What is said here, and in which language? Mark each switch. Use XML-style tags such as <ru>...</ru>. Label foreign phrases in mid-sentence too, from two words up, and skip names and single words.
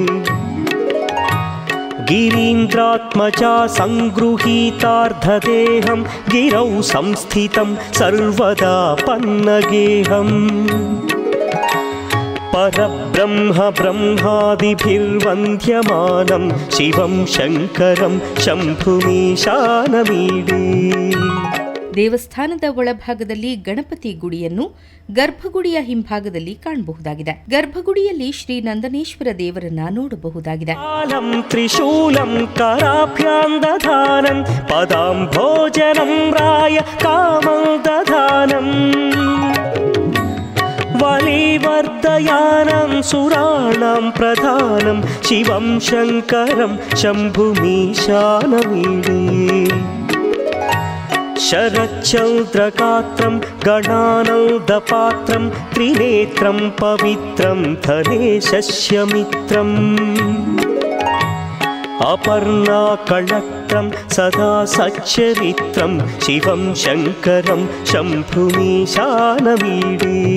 <sa>गिरीन्द्रात्मजा सङ्गृहीतार्धदेहं गिरौ संस्थितं सर्वदा पन्नगेहम् परब्रह्म ब्रह्मादिभिर्वन्द्यमानं शिवं शङ्करं शम्भुमीशानमीडे.</sa> <kn>ದೇವಸ್ಥಾನದ ಒಳಭಾಗದಲ್ಲಿ ಗಣಪತಿ ಗುಡಿಯನ್ನು ಗರ್ಭಗುಡಿಯ ಹಿಂಭಾಗದಲ್ಲಿ ಕಾಣಬಹುದಾಗಿದೆ. ಗರ್ಭಗುಡಿಯಲ್ಲಿ ಶ್ರೀ ನಂದನೇಶ್ವರ ದೇವರನ್ನ ನೋಡಬಹುದಾಗಿದೆ.</kn> <sa>ತ್ರಿಶೂಲಂ ಕರಾಭ್ಯಾಂ ದಧಾನಂ ಪದಾಂ ಭೋಜನಂ ರಾಯ ಕಾಮಂ ದಧಾನಂ ವಲಿವರ್ಧಯಾನಂ ಸುರಾಣಾಂ ಪ್ರಧಾನಂ ಶಿವಂ ಶಂಕರಂ ಶಂಭುಮೀಶಾನಮೀಡೇ. शरच्चन्द्रगात्रं गणानन्दपात्रं त्रिनेत्रं पवित्रं धनेशस्यमित्रम् अपर्णाकळत्रं सदा सच्चरित्रं शिवं शङ्करं शम्भुमीशानमीडे</sa>